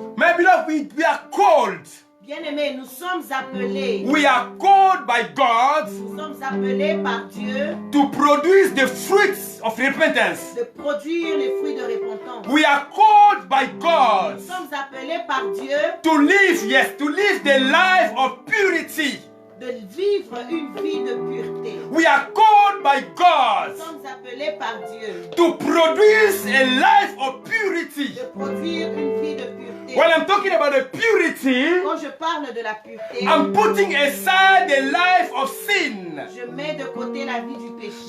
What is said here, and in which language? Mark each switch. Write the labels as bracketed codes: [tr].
[en] My beloved, we are called [fr] Bien-aimés, nous sommes appelés. [en] We are called by God [fr] Nous sommes appelés par Dieu [en] to produce the fruits of repentance. [fr] de produire les fruits de repentance. [en] We are called by God [fr] Nous sommes appelés par Dieu [en] to live the life of purity. [fr] de vivre une vie de pureté. [en] We are called by [fr] Nous [en] God [fr] sommes appelés par Dieu [en] to produce a life of purity. [fr] de produire une vie de pureté. [en] When I'm talking about the purity, [fr] Quand je parle de la pureté, [en] I'm putting aside the life of sin. [fr] je mets de côté la vie du péché.